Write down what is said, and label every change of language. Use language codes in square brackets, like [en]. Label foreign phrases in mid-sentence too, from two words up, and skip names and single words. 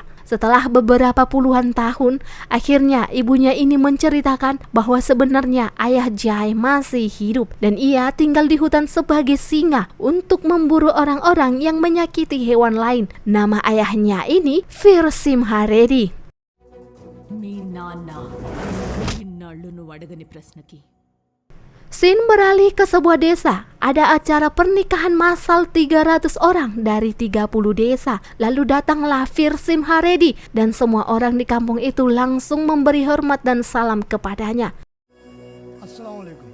[id] Setelah beberapa puluhan tahun, akhirnya ibunya ini menceritakan bahwa sebenarnya ayah Jai masih hidup dan ia tinggal di hutan sebagai singa untuk memburu orang-orang yang menyakiti hewan lain. Nama ayahnya ini Fir Simharedi. [te] మీ నాన్న ఇన్నాళ్ళు నువ్వు అడగని ప్రశ్నకి [id] Scene beralih ke sebuah desa. Ada acara pernikahan massal 300 orang dari 30 desa. Lalu datanglah Fir Simharedi dan semua orang di kampung itu langsung memberi hormat dan salam kepadanya. [ar] Assalamualaikum.